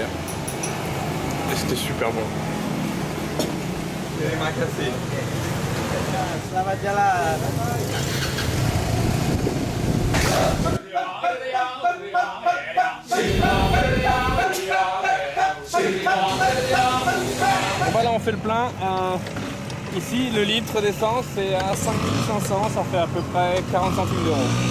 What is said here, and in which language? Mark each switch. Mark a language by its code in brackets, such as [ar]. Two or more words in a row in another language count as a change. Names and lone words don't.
[fr] Et c'était super bon. [id] Terima kasih. Selamat jalan. [fr] Bon, là on fait le plein. Ici le litre d'essence c'est à 5500, ça fait à peu près 40 centimes d'euros.